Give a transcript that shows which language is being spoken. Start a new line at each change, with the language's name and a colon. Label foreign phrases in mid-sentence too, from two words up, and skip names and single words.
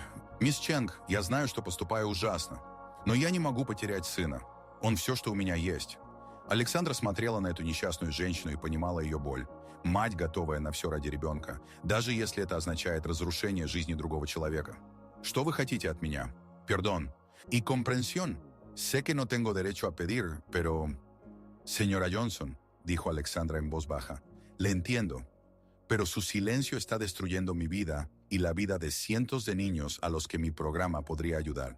Russian: Мисс Ченг, я знаю, что поступаю ужасно, но я не могу потерять сына. Он все, что у меня есть. Александра смотрела на эту несчастную женщину и понимала ее боль. Мать, готовая на все ради ребенка, даже если это означает разрушение жизни другого человека. «Что вы хотите от меня?
Spanish: Perdón. Y comprensión. Sé que no tengo derecho a pedir, pero...» «Señora Johnson», dijo Alexandra en voz baja, «le entiendo, pero su silencio está destruyendo mi vida y la vida de cientos de niños a los que mi programa podría ayudar.